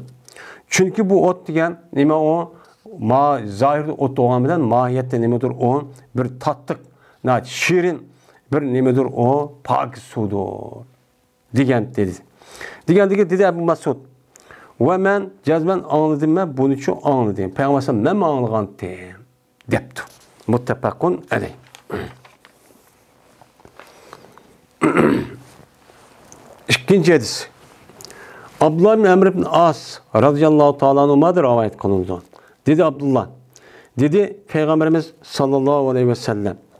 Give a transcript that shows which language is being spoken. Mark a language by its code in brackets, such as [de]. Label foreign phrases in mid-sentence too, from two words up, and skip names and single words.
[uz] Chunki bu o't degan nima o zohirda o't bo'lgan bilan mohiyatda nimadir o bir tatliq, shirin bir nimadir o pok suvdir degan dedi. Degandiki dedi Abu Mas'ud. Va men jazman anladim, men buni uchun anladim. Payg'ambar men anlagandim debdi. [ar] متفق عليه. [tr] İkinci hadis. Abdullah ibn Amr ibn As [ar] رضي الله تعالى عنه'dan [tr] rivayet kılındı. Dedi Abdullah. Dedi Peygamberimiz [ar] صلى الله عليه وسلم.